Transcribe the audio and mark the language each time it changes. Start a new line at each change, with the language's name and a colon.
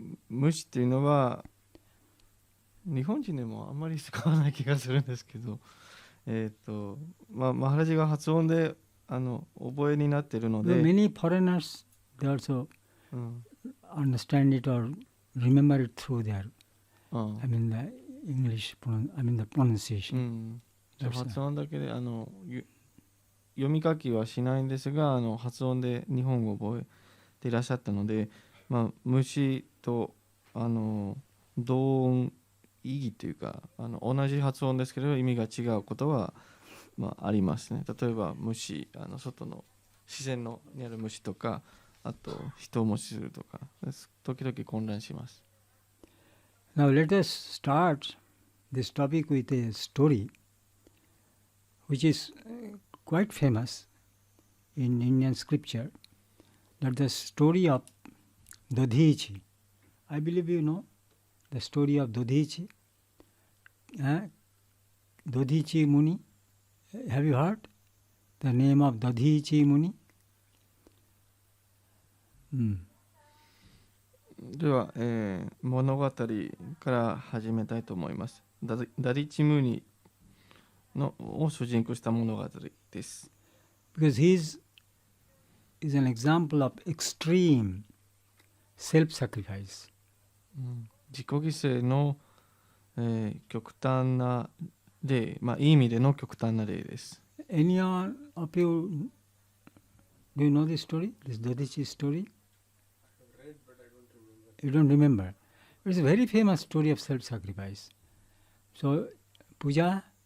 Japanese: 無視っていうのは日本人でもあんまり使わない気がするんですけど、マハラジが発音で覚えになっているので、
English: Many foreigners, they also understand it or remember it through their, I mean the English, the pronunciation.
Japanese: 発音だけで読み書きはしないんですが発音で日本語を覚えていらっしゃったので、虫と同音異義というか同じ発音ですけど意味が違うことは、ありますね。例えば虫外の自然のにある虫とかあと人を無視するとか時々混乱します。
English: Now let us start this topic with a story which is quite famous in Indian scripture. That the story of Dodhichi. I believe you know the story of Dodhichi. Dodhichi Muni. Have you heard the name of Dodhichi Muni?
Japanese: では、物語から始めたいと思います。ダディチムニを主人公した物語です。
English: Because he is an example of extreme self-sacrifice.
Japanese: 自己犠牲の、極端な例、いい意味での極端な例です。
English: Any of you, do you know this story? This Dodichi story? I have read, but I don't remember. You don't remember? It's a very famous story of self-sacrifice. So, Puja?